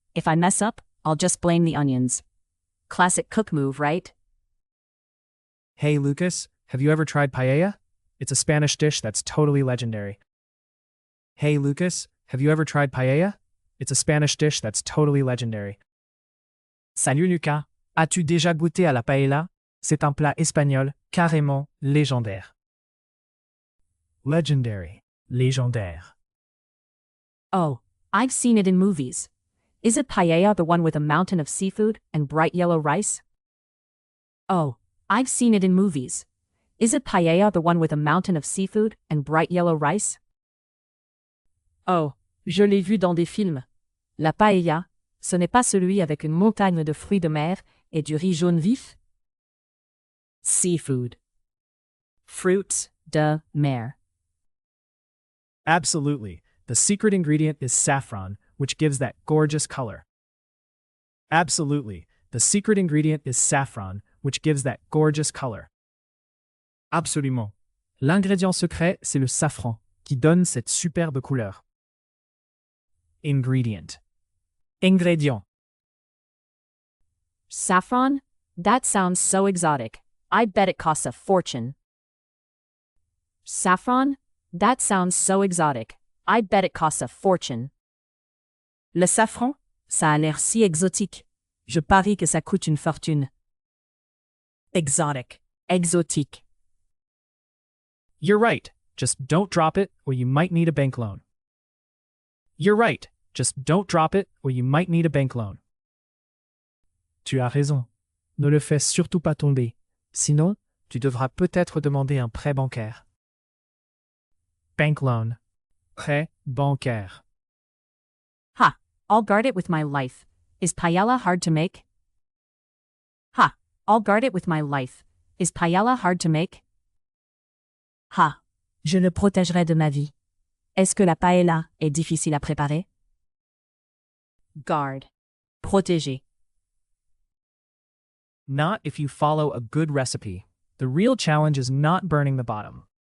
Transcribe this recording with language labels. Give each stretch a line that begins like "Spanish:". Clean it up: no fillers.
English: If I mess up, I'll just blame the onions. Classic cook move, right? Hey Lucas, have you ever tried paella? It's a Spanish dish that's totally legendary. Hey Lucas, have you ever tried paella? It's a Spanish dish that's totally legendary.
French: Salut Lucas, as-tu déjà goûté à la paella? C'est un plat espagnol carrément légendaire.
English: Legendary. Légendaire. Oh, I've seen it in movies. Is it paella, the one with a mountain of seafood and bright yellow rice? Oh, I've seen it in movies. Is it paella, the one with a mountain of seafood and bright yellow rice?
French: Oh, je l'ai vu dans des films. La paella, ce n'est pas celui avec une montagne de fruits de mer et du riz jaune vif? Seafood. Fruits de mer.
English: Absolutely. The secret ingredient is saffron, which gives that gorgeous color. Absolutely. The secret ingredient is saffron, which gives that gorgeous color.
French: Absolument. L'ingrédient secret, c'est le safran, qui donne cette superbe couleur.
English: Ingredient. Ingrédient. Saffron? That sounds so exotic. I bet it costs a fortune. Saffron? That sounds so exotic. I bet it costs a fortune.
French: Le safran? Ça a l'air si exotique. Je parie que ça coûte une fortune.
English: Exotic. Exotique. You're right. Just don't drop it, or you might need a bank loan. You're right. Just don't drop it, or you might need a bank loan.
French: Tu as raison. Ne le fais surtout pas tomber. Sinon, tu devras peut-être demander un prêt bancaire.
English: Bank loan. Prêt bancaire. Ha! I'll guard it with my life. Is paella hard to make? Ha! I'll guard it with my life. Is paella hard to make? Ha!
French: Je le protégerai de ma vie. Est-ce que la paella est difficile à préparer?
English: Guard. Protéger. Not if you follow a good recipe. The real challenge is not burning the bottom.